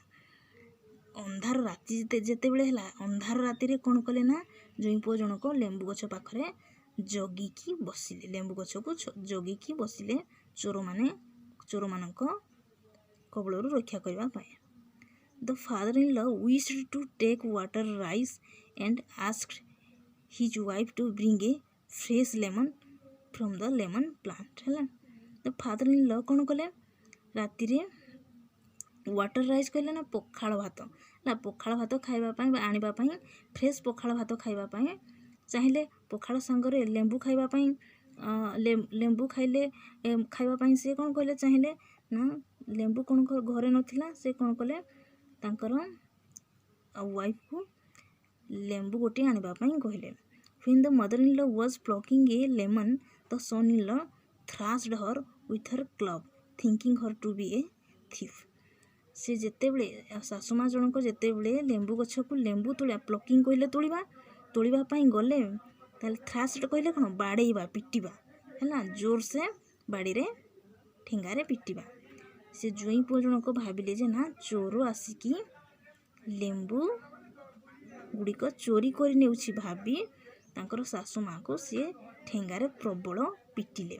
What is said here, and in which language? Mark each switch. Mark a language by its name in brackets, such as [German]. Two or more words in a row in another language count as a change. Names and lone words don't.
[Odia] ଅନ୍ଧାର ରାତି ଯେତେବେଳେ ହେଲା, ଅନ୍ଧାର ରାତିରେ କ'ଣ କଲେ ନା ଜ୍ୱାଇଁ ପୁଅ ଜଣକ ଲେମ୍ବୁ ଗଛ ପାଖରେ ଜଗିକି ବସିଲେ, ଲେମ୍ବୁ ଗଛକୁ ଜଗିକି ବସିଲେ ଚୋରମାନଙ୍କ କବଳରୁ ରକ୍ଷା କରିବା ପାଇଁ। [English] the father in law wished to take water rice and asked his wife to bring a fresh lemon from the lemon plant ହେଲା। the father in law [Odia] କ'ଣ କଲେ ରାତିରେ [English] water rice [Odia] କହିଲେ ନା ପଖାଳ ଭାତ ହେଲା, ପଖାଳ ଭାତ ଖାଇବା ପାଇଁ ବା ଆଣିବା ପାଇଁ, ଫ୍ରେଶ୍ ପଖାଳ ଭାତ ଖାଇବା ପାଇଁ ଚାହିଁଲେ। ପଖାଳ ସାଙ୍ଗରେ ଲେମ୍ବୁ ଖାଇବା ପାଇଁ, ଲେମ୍ବୁ ଖାଇବା ପାଇଁ ସେ କ'ଣ କହିଲେ ଚାହିଁଲେ ନା ଲେମ୍ବୁ କ'ଣ ଘରେ ନଥିଲା, ସେ କ'ଣ କଲେ ତାଙ୍କର ୱାଇଫ୍କୁ ଲେମ୍ବୁ ଗୋଟିଏ ଆଣିବା ପାଇଁ କହିଲେ। [English] When the mother-in-law was plucking a lemon, the son-in-law thrashed her with her club, thinking her to be a thief. [Odia] ସେ ଯେତେବେଳେ ଶାଶୁମା ଜଣକ ଯେତେବେଳେ ଲେମ୍ବୁ ଗଛକୁ ଲେମ୍ବୁ ପ୍ଲକିଂ କହିଲେ ତୋଳିବା ପାଇଁ ଗଲେ, ତାହେଲେ ଥ୍ରାସ୍ଡ କହିଲେ କ'ଣ ବାଡ଼େଇବା, ପିଟିବା ହେଲା, ଜୋରସେ ବାଡ଼ିରେ ଠେଙ୍ଗାରେ ପିଟିବା। ସେ ଜ୍ୱାଇଁ ପୁଅ ଜଣକ ଭାବିଲେ ଯେ ନା ଚୋର ଆସିକି ଲେମ୍ବୁ ଗୁଡ଼ିକ ଚୋରି କରି ନେଉଛି ଭାବି ତାଙ୍କର ଶାଶୁ ମାଆଙ୍କୁ ସିଏ ଠେଙ୍ଗାରେ ପ୍ରବଳ ପିଟିଲେ।